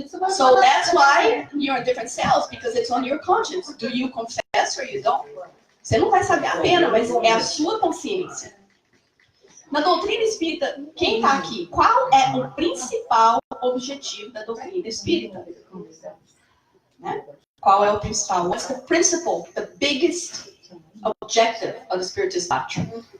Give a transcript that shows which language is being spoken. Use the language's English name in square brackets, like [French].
[English] So that's why you're in different cells, because it's on your conscience. Do you confess or you don't? [Portuguese] Você não vai saber a pena, mas é a sua consciência. Na doutrina espírita, quem está aqui? Qual é o principal objetivo da doutrina espírita? Né? Qual é o principal? [English] What's the principle, the biggest objective of the Spiritist doctrine?